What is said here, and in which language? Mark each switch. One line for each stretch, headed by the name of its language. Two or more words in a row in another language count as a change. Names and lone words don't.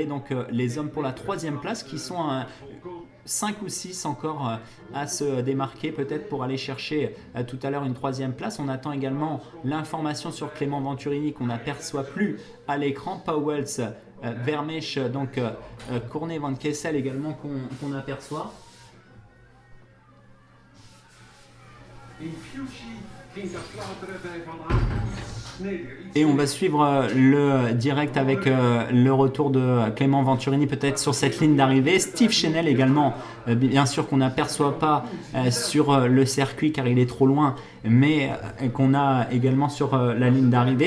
French: Donc les hommes pour la 3e place qui sont 5 ou 6 encore à se démarquer peut-être pour aller chercher tout à l'heure une 3e place. On attend également l'information sur Clément Venturini qu'on n'aperçoit plus à l'écran. Powels, Vermeersch, donc Cournet, Van Kessel également qu'on aperçoit.
Dutch: In Fuji ging dat klauteren bij Van Aert.
French: Et on va suivre le direct avec le retour de Clément Venturini peut-être sur cette ligne d'arrivée. Steve Chenel également, bien sûr qu'on n'aperçoit pas sur le circuit car il est trop loin, mais qu'on a également sur la ligne d'arrivée.